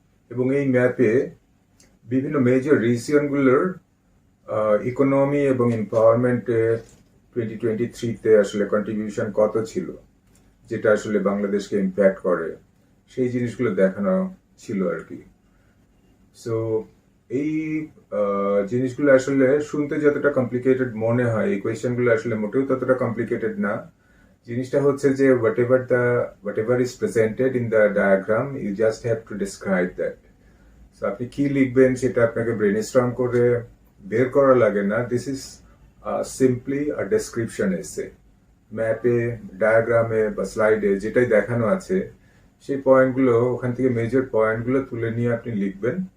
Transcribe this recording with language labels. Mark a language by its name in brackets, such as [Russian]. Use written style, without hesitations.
[Bangla] এবং এই ম্যাপে বিভিন্ন মেজর রিজিয়নগুলোর ইকোনমি এবং এমপাওয়ারমেন্টে 2023-তে আসলে কন্ট্রিবিউশন কত ছিল, যেটা আসলে বাংলাদেশকে ইম্প্যাক্ট করে, সেই জিনিসগুলো দেখানো ছিল আর কি। সো এই জিনিসগুলো আসলে শুনতে যতটা কমপ্লিকেটেড মনে হয়, এই কোয়েশ্চেনগুলো আসলে মোটেও ততটা কমপ্লিকেটেড না। জিনিসটা হচ্ছে যে [English] whatever is presented in the diagram, you just have to describe that. [Bangla] So আপনি কি লিখবেন সেটা আপনাকে ব্রেনস্টর্ম করে বের করা লাগে না। [English] This is simply a description এসে। [Bangla] ম্যাপে, ডায়াগ্রামে বা স্লাইডে যেটাই দেখানো আছে, সেই পয়েন্টগুলো, ওখান থেকে মেজর পয়েন্টগুলো তুলে নিয়ে আপনি লিখবেন।